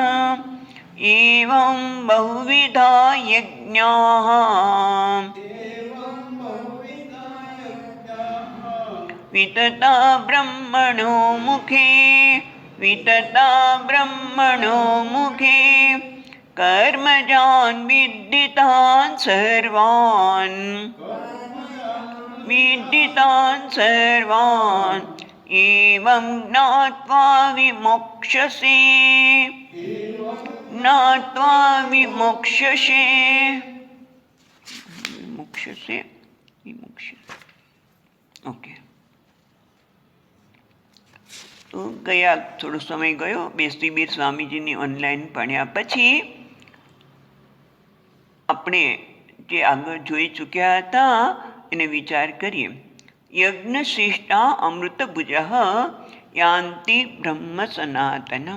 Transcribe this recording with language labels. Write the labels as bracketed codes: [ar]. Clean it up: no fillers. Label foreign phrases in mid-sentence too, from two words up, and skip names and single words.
[sa] एवं बहुविधा यज्ञाः वितता ब्रह्मणो मुखे वितता ब्रह्मणो मुखे कर्मजान् विदितान् सर्वान् विदितान् सर्वान्। एवं ज्ञात्वा विमोक्ष्यसे ज्ञात्वा विमोक्ष्यसे विमोक्ष्यसे विमोक्ष्यसे। [gu] ओके, તો ગયા થોડો સમય ગયો બેસતીબીર સ્વામીજીની ઓનલાઈન ભણ્યા પછી આપણે જે આગળ જોઈ ચૂક્યા હતા એને વિચાર કરીએ। [sa] યજ્ઞશિષ્ટા અમૃતભુજઃ યાન્તિ બ્રહ્મ સનાતનમ।